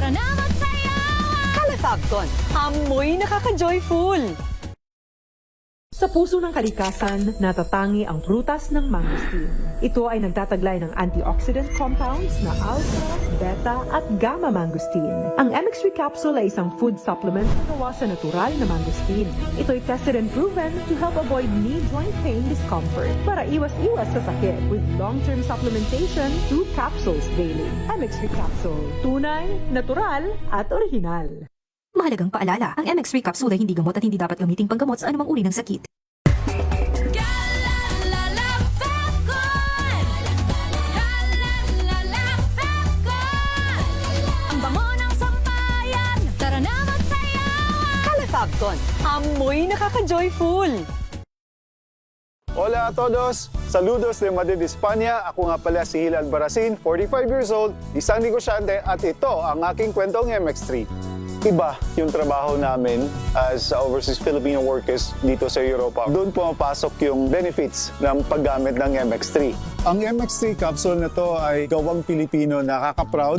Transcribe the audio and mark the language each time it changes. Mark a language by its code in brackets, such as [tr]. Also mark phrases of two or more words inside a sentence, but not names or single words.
[tl] Calefacton, amoy nakaka-joyful. Sa puso ng kalikasan, natatangi ang prutas ng mangosteen. Ito ay nagtataglay ng [en] antioxidant compounds [tl] na alpha, beta at gamma mangosteen. Ang MX3 capsule ay isang [en] food supplement [tl] na gawa sa natural na mangosteen. Ito ay [en] tested and proven to help avoid knee joint pain discomfort [tl] para iwas-iwas sa sakit [en] with long-term supplementation 2 capsules daily. [tl] MX3 capsule. Tunay, natural at original. Mahalagang paalala, ang MX3 capsule ay hindi gamot at hindi dapat gamiting panggamot sa anumang uri ng sakit. Ang bango ng sampayan, tara na magsayawan! Calefabcon, amoy nakaka-joyful! [es] Hola a todos! Saludos de Madrid, España. [tl] Ako nga pala si Hil Albarracin, [en] 45 years old, [tl] isang negosyante at ito ang aking kwentong MX3. Iba yung trabaho namin as [en] overseas Filipino workers [tl] dito sa Europa. Doon pumapasok yung benefits ng paggamit ng MX3. Ang MX3 capsule na to ay gawang Pilipino, nakaka-proud.